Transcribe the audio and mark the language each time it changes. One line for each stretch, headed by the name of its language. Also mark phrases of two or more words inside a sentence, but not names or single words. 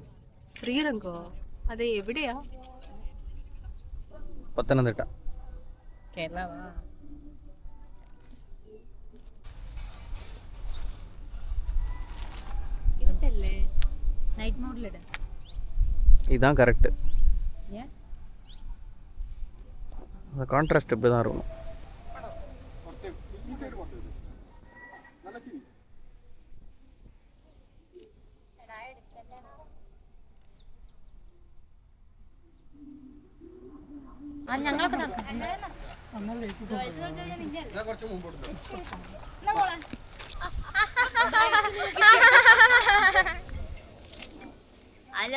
Malayalam: ശ്രീരംഗോ? അത് എവിടെയാ? പത്തനംതിട്ട. കേരളവാ? ഇതല്ലേ നൈറ്റ് മോഡിലിട.
Tamil: இதான் கரெக்டு. அந்த கான்ட்ராஸ்ட் இப்படி தான் இருக்கும்.
Malayalam: ഞങ്ങളൊക്കെ ഹലോ